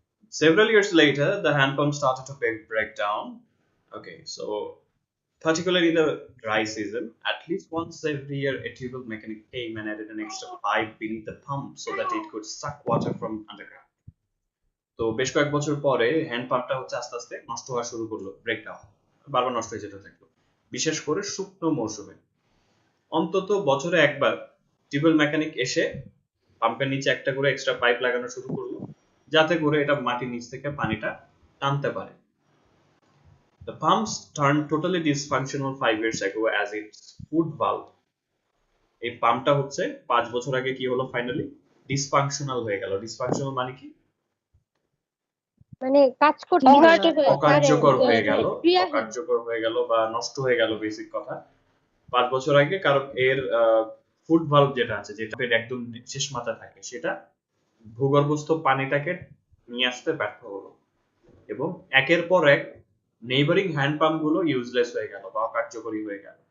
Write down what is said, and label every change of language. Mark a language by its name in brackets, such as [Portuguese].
[English] Several years later, the hand pump started to break down. Okay, so particularly in the dry season, at least once every year, a tubal mechanic came and added an extra pipe beneath the pump so that it could suck water from underground. [Bangla] তো বেশ কয়েক বছর পরে hand পাম্পটা হচ্ছে আস্তে আস্তে নষ্ট হওয়া শুরু করলো, ব্রেকডাউন, বারবার নষ্ট হয়ে যেতে থাকলো, বিশেষ করে শুকনো মৌসুমে। অন্তত বছরে একবার টিউবওয়েল মেকানিক এসে পাম্পের নিচে একটা করে এক্সট্রা পাইপ লাগানো শুরু করলো, যাতে করে এটা মাটির নিচ থেকে পানিটা টানতে পারে। [English] The pumps turned totally dysfunctional 5 years ago as its food valve. [Bangla] এই পাম্পটা হচ্ছে 5 বছর আগে কি হলো, ফাইনালি ডিসফাংশনাল হয়ে গেল। ডিসফাংশনাল মানে কি? মানে কাজ করছিল না। নিহত হয়ে অকার্যকর হয়ে গেল, ক্রিয়াহীন। অকার্যকর হয়ে গেল বা নষ্ট হয়ে গেল, বেসিক কথা। 5 বছর আগে কারণ এর ফুড ভালভ যেটা আছে, যেটা একদম শেষ মাথা থাকে, সেটা ভূগর্ভস্থ পানিটাকে নিয়ে আসতে ব্যর্থ হলো এবং একের পর এক নেইবারিং হ্যান্ড পাম্প গুলো ইউজলেস হয়ে গেল বা অকার্যকরী হয়ে গেল।